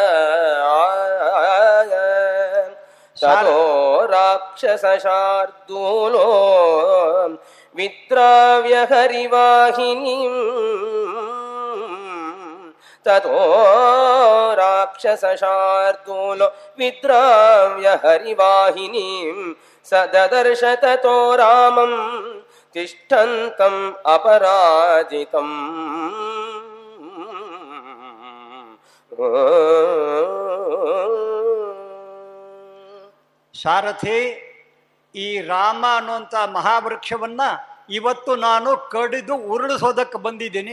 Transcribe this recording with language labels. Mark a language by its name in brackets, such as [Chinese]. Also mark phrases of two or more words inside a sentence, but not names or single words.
[Sanskrit] ತತೋ ರಾಕ್ಷಸಶಾರ್ದೂಲೋ ವಿದ್ರಾವ್ಯ ಹರಿವಾಹಿನೀಂ ತತೋ ರಾಕ್ಷಸಶಾರ್ದೂಲೋ ವಿದ್ರಾವ್ಯ ಹರಿವಾಹಿನೀಂ ಸ ದದರ್ಶ ತತೋ ರಾಮಂ ತಿಷ್ಠಂತಂ ಅಪರಾಜಿತಂ. [Kannada] ಸಾರಥಿ, ಈ ರಾಮ ಅನ್ನುವಂಥ ಮಹಾವೃಕ್ಷವನ್ನ ಇವತ್ತು ನಾನು ಕಡಿದು ಉರುಳಿಸೋದಕ್ಕೆ ಬಂದಿದ್ದೀನಿ.